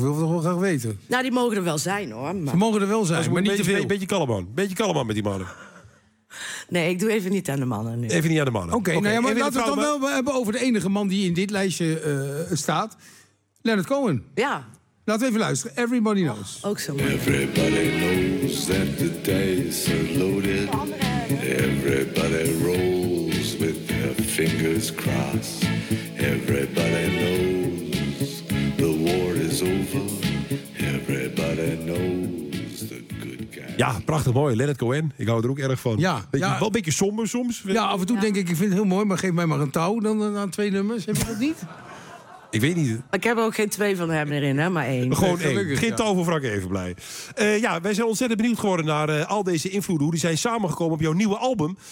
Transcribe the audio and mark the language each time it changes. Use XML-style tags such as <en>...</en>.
<nl>Wil we toch wel graag weten. Nou, die mogen er wel zijn, hoor. Maar... Ze mogen er wel zijn, maar niet te veel. Beetje kalm aan met die mannen. Nee, ik doe even niet aan de mannen nu. Even niet aan de mannen. Oké, okay, okay. Nou ja, maar laten we het dan wel hebben over de enige man die in dit lijstje staat. Leonard Cohen. Ja. Laten we even luisteren. Everybody Knows. Ook zo mooi.</nl> <en>Everybody knows that the dice are loaded. Everybody rolls with their fingers crossed. Everybody knows the war is over. Everybody knows the good guy.</en> <nl>Ja, prachtig mooi. Leonard Cohen. Ik hou er ook erg van. Ja, wel een beetje somber soms. Ja, af en toe denk ik, ik vind het heel mooi, maar geef mij maar een touw dan aan twee nummers. Heb je dat niet? Ik weet niet. Ik heb ook geen twee van hem erin, hè, maar één. Gewoon één. Geen toverfrak, even blij. Ja, wij zijn ontzettend benieuwd geworden naar al deze invloeden. Hoe die zijn samengekomen op jouw nieuwe album.</nl>